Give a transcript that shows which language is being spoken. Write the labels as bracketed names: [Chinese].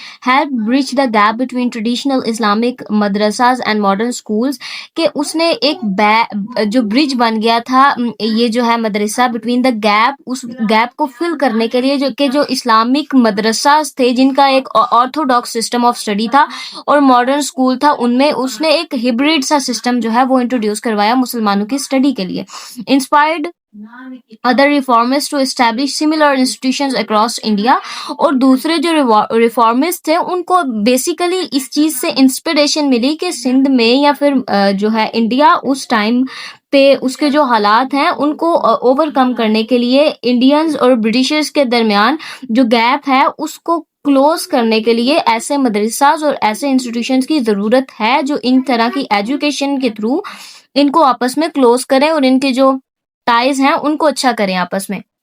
[English] help bridge the gap between traditional Islamic madrasas and modern schools, [Urdu] کہ اس نے ایک جو برج بن گیا تھا یہ جو ہے مدرسہ between the gap, اس gap کو فل کرنے کے لیے جو اسلامک مدرساز تھے جن کا ایک آرتھوڈاکس سسٹم آف اسٹڈی تھا اور ماڈرن اسکول تھا، ان میں اس نے ایک ہیبریڈ سا سسٹم جو ہے وہ انٹروڈیوس کروایا مسلمانوں کی اسٹڈی کے لیے. [English] Inspired other reformists to establish similar institutions across India. [Urdu] اور دوسرے جو ریفارمسٹ تھے ان کو بیسیکلی اس چیز سے انسپریشن ملی کہ سندھ میں یا پھر جو ہے انڈیا اس ٹائم پہ اس کے جو حالات ہیں ان کو اوور کم کرنے کے لیے انڈینز اور برٹشرز کے درمیان جو گیپ ہے اس کو کلوز کرنے کے لیے ایسے مدرساز اور ایسے انسٹیٹیوشنز کی ضرورت ہے جو ان طرح کی ایجوکیشن کے تھرو ان کو آپس میں کلوز کریں اور ان کے جو ٹائز ہیں ان کو اچھا کریں آپس میں.